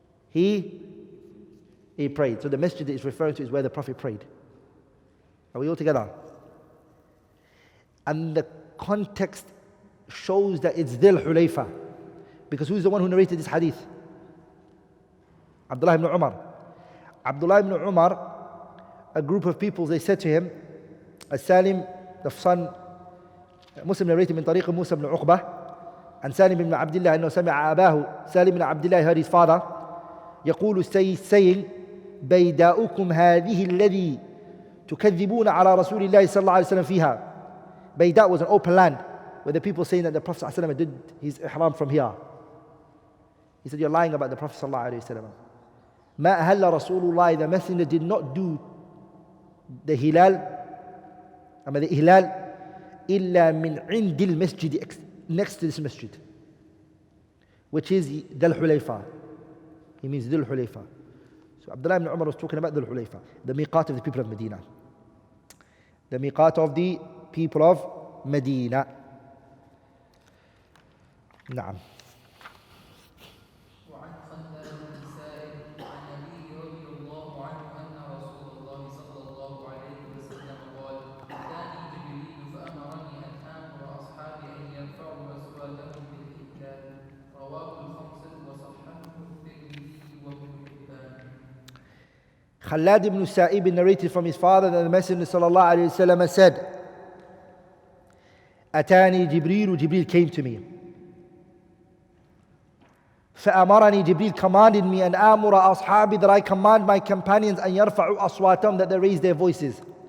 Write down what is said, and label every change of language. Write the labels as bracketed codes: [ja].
[en] He prayed. So the masjid that is referring to is where the Prophet prayed. Are we all together? And the context shows that it's Dhul Hulayfa. Because who's the one who narrated this hadith? Abdullah ibn Umar. Abdullah ibn Umar, a group of people, they said to him, Salim, the son, Muslim narrated [ar] من طريق موسى بن عقبة عن سالم بن عبد الله أنه سمع أباه سالم بن عبد الله, [en] heard his father, [ar] يقول [en] saying, [ar] بيداؤكم هذه الذي تكذبون على رسول الله صلى الله عليه وسلم فيها. [en] Bayda was an open land where the people saying that the Prophet ﷺ did his ihram from here. He said, you're lying about the Prophet ﷺ. [ar] ما أهل رسول الله, [en] the messenger did not do the hilal, the ihlal, [ar] إلا من عند المسجد, [en] next to this masjid, which is Dhul Hulayfa. He means Dhul Hulayfa. So Abdullah ibn Umar was talking about Dhul Hulayfa, the miqat of the people of Medina. The miqat of the people of Medina. [ar] نعم. وعن خلاد بن سائب عن أبيه رضي الله عنه أن رسول الله صلى الله عليه وسلم قال: أتاني جبريل فأمرني أن آمر أصحابي أن يرفعوا أصواتهم بالإهلال. رواه الخمسة وصححه الترمذي وابن حبان. [en] Khalad ibn Sa'ib narrated from his father that the Messenger sallallahu alayhi wa sallam said, Atani Jibreel came to me. [ar] فأمرني, [en] Jibreel commanded me, [ar] and amura ashabi, [en] that I command my companions, [ar] أن يرفعوا أصواتهم, [en] that they raise their voices.